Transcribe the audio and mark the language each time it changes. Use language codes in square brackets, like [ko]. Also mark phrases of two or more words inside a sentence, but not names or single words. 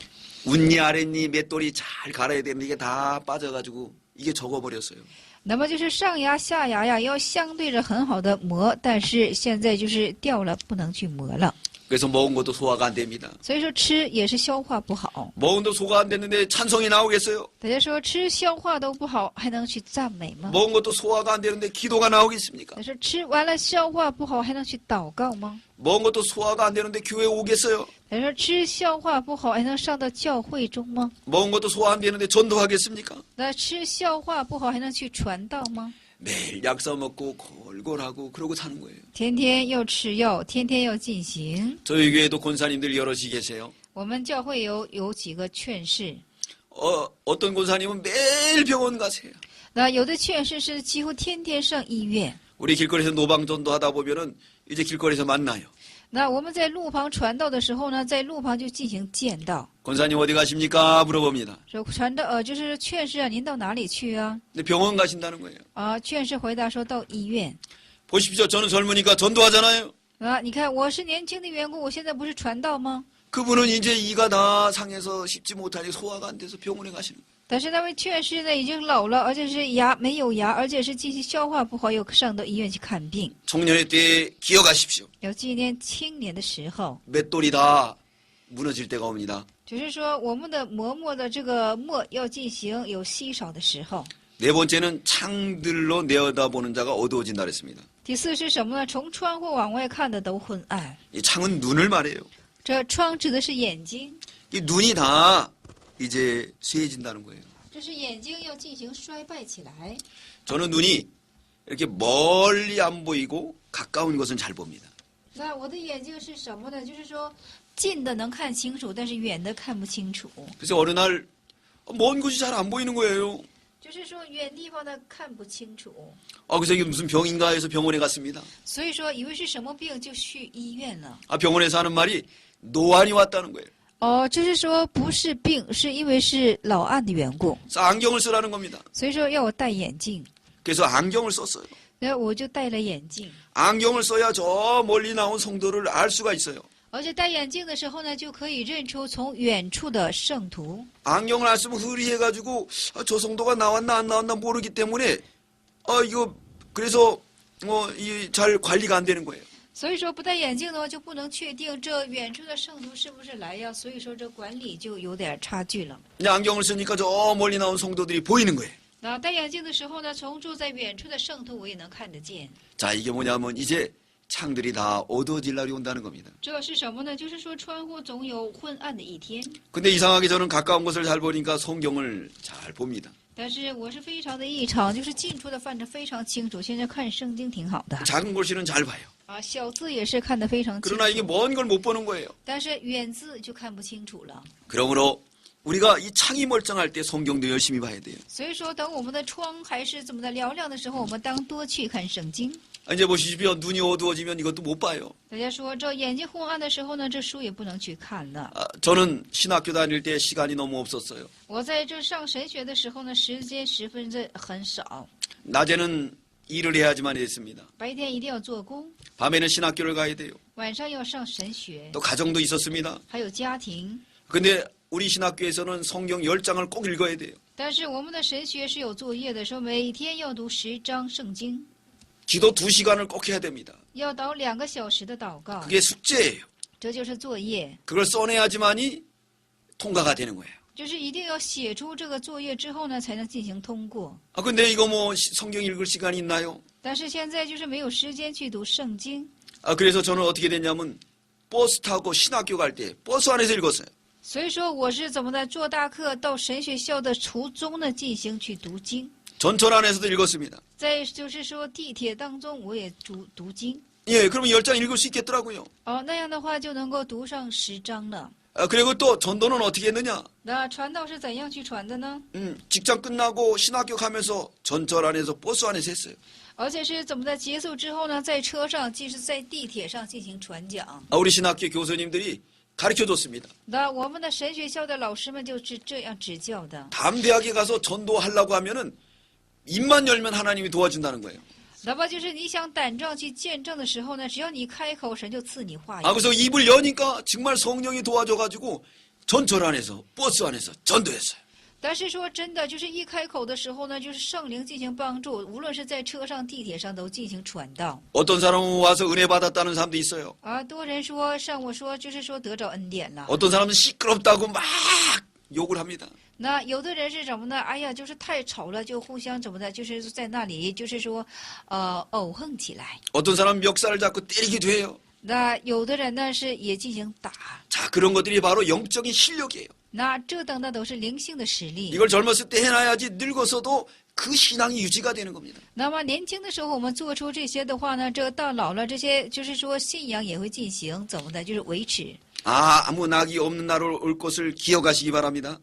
[ko] 윗니 아랫니 맷돌이 잘 갈아야 되는데 이게 다 빠져가지고 이게 적어버렸어요. [zh] 那么就是上牙下牙呀，要相对着很好的磨，但是现在就是掉了，不能去磨了。 [ko] 그래서 먹은 것도 소화가 안 됩니다. [zh] 所以说吃也是消化不好。 [ko] 먹은 것도 소화 안 됐는데 찬송이 나오겠어요? [zh] 大家说吃消化都不好，还能去赞美吗？ [ko] 먹은 것도 소화가 안 되는데 기도가 나오겠습니까? [zh] 但是吃完了消化不好，还能去祷告吗？ [ko] 먹은 것도 소화가 안 되는데 교회 오겠어요? [zh] 大家说吃消化不好，还能上到教会中吗？ [ko] 먹은 것도 소화 안 되는데 전도하겠습니까? [zh] 那吃消化不好，还能去传道吗？ [ko] 매일 약 써먹고 골골하고 그러고 사는 거예요. [zh] 天天要吃药，天天要进行。 [ko] 저희 교회도 권사님들 여럿이 계세요. [zh] 我们教会有几个劝士， [ko] 어떤 권사님은 매일 병원 가세요. [zh] 那有的劝士是几乎天天上医院。 [ko] 우리 길거리에서 노방전도 하다 보면은 이제 길거리에서 만나요. [zh] 那我们在路旁传道的时候呢，在路旁就进行见道， [ko] 권사님 어디 가십니까? 물어봅니다. [zh] 说传道就是劝士啊，您到哪里去啊？ [ko] 근데 병원 가신다는 거예요. [zh] 啊，劝士回答说到医院。 [ko] 보십시오. 저는 젊으니까 전도하잖아요. [zh] 啊，你看我是年轻的缘故，我现在不是传道吗？ [ko] 그분은 이제 이가 다 상해서 씹지 못하니 소화가 안 돼서 병원에 가시는 거예요. [zh] 但是那位劝士呢，已经老了，而且是牙没有牙，而且是进行消化不好，又上到医院去看病。 [ko] 청년의 때에 기억하십시오. [zh] 要纪念青年的时候， [ko] 맷돌이 다 무너질 때가 옵니다. [zh] 就是说我们的磨墨的这个墨要进行有稀少的时候。 [ko] 네 번째는 창들로 내어다보는 자가 어두워진다 그랬습니다. [zh] 第四是什么呢？从窗户往外看的都昏暗。 [ko] 이 창은 눈을 말해요. [zh] 这窗指的是眼睛， [ko] 이 눈이 다 이제 쇠해진다는 거예요. [zh] 这是眼睛要进行衰败起来。 [ko] 저는 눈이 이렇게 멀리 안 보이고 가까운 것은 잘 봅니다. [zh] 那我的眼睛是什么呢？就是说近的能看清楚，但是远的看不清楚。 [ko] 그래서 어느 날 먼 곳이 잘 안 보이는 거예요. [zh] 就是说远地方的看不清楚， [ko] 그래서 이게 무슨 병인가 해서 병원에 갔습니다. [zh] 所以说以为是什么病就去医院了。 [ko] 병원에서 하는 말이 노안이 왔다는 거예요. [zh] 哦，就是说不是病，是因为是老暗的缘故， [ko] 그래서 안경을 쓰라는 겁니다. [zh] 所以说要我戴眼镜， [ko] 그래서 안경을 썼어요. [zh] 然后我就戴了眼镜。 [ko] 안경을 써야 저 멀리 나온 성도를 알 수가 있어요. [zh] 而且戴眼镜的时候呢，就可以认出从远处的圣徒。 [ko] 안경을 안 쓰면 흐리해가지고 저 성도가 나왔나 안 나왔나 모르기 때문에 이거 그래서 잘 관리가 안 되는 거예요. [zh] 所以说不戴眼镜的话，就不能确定这远处的圣徒是不是来呀。所以说这管理就有点差距了。 [ko] 근데 안경을 쓰니까 저 멀리 나온 성도들이 보이는 거예요. [zh] 那戴眼镜的时候呢，从住在远处的圣徒我也能看得见。 [ko] 자, 이게 뭐냐면 이제 창들이 다 어두워질 날이 온다는 겁니다. [zh] 这是什么呢？就是说窗户总有昏暗的一天。 [ko] 근데 이상하게 저는 가까운 것을 잘 보니까 성경을 잘 봅니다. [zh] 但是我是非常的异常，就是近处的范着非常清楚。现在看圣经挺好的 [ko] 작은 글씨는 잘 봐요. [zh] 啊，小字也是看得非常清 [ko] 그러나 이게 [zh] 楚， [ko] 먼 걸 못 보는 거예요. [zh] 但是远字就看不清楚了。 [ko] 그러므로 우리가 이 창이 멀쩡할 때 성경도 열심히 봐야 돼요. [zh] 所以说，等我们的窗还是怎么的嘹亮的时候，我们当多去看圣经。 [ko] 이제 보시십시오. 눈이 어두워지면 이것도 못 봐요. [zh] 大家说，这眼睛昏暗的时候呢，这书也不能去看了。 [ko] 저는 신학교 다닐 때 시간이 너무 없었어요. [zh] 我在这上神学的时候呢，时间十分的很少， [ko] 낮에는 일을 해야지만 했습니다. [zh] 白天一定要做工， [ko] 밤에는 신학교를 가야 돼요. [zh] 晚上要上神学， [ko] 또 가정도 있었습니다. [zh] 还有家庭。 [ko] 근데 우리 신학교에서는 성경 10장을 꼭 읽어야 돼요. [zh] 但是我们的神学是有作业的，说每天要读10章圣经， [ko] 기도 2시간을 꼭 해야 됩니다. [zh] 要祷2个小时的祷告， [ko] 그게 숙제예요. [zh] 这就是作业。 [ko] 그걸 써내야지만이 통과가 되는 거예요. [zh] 就是一定要写出这个作业之后呢，才能进行通过。 [ko] 근데 이거 뭐 성경 읽을 시간이 있나요? [zh] 但是现在就是没有时间去读圣经， [ko] 그래서 저는 어떻게 됐냐면 버스 타고 신학교 갈 때 버스 안에서 읽었어요. [zh] 所以说我是怎么的坐大客到神学校的途中呢进行去读经， [ko] 전철 안에서도 읽었습니다. [zh] 在就是说地铁当中我也读经。 [ko] 예, 그러면 10장 읽을 수 있겠더라고요. [zh] 那样的话就能够读上10章了。 [ko] 그리고 또 전도는 어떻게 했느냐? [zh] 那传道是怎样去传的呢？ [ko] 직장 끝나고 신학교 가면서 전철 안에서 버스 안에서 했어요. [zh] 而且是怎么在结束之后呢，在车上，即是在地铁上进行传讲。 [ko] 우리 신학교 교수님들이 가르쳐줬습니다. [zh] 那我们的神学校的老师们就是这样指教的。 [ko] 담대하게 가서 전도하려고 하면은 입만 열면 하나님이 도와준다는 거예요. [zh] 那么就是你想胆壮去见证的时候呢，只要你开口，神就赐你话语。 [ko] 그래서 입을 여니까 정말 성령이 도와줘가지고 전철 안에서 버스 안에서 전도했어요. [zh] 但是说真的，就是一开口的时候呢，就是圣灵进行帮助，无论是在车上、地铁上都进行传道。 [ko] 어떤 사람은 와서 은혜 받았다는 사람도 있어요. [zh] 多人说上我说，就是说得着恩典了。 [ko] 어떤 사람은 시끄럽다고 막 욕을 합니다. [zh] 那有的人是什么呢？哎呀，就是太吵了，就互相怎么的，就是在那里，就是说，怄横起来。 [ko] 어떤 사람은 멱살을 잡고 때리기도 해요. [zh] 那有的人呢是也进行打。 [ko] 자, 그런 것들이 바로 영적인 실력이에요. [zh] 那这等的都是灵性的实力。 [ko] 이걸 젊었을 때 해놔야지 늙어서도 그 신앙이 유지가 되는 겁니다. [zh] 那么年轻的时候我们做出这些的话呢，这到老了这些就是说信仰也会进行怎么的，就是维持。 [ko] 아무 낙이 없는 날 올 것을 기억하시기 바랍니다.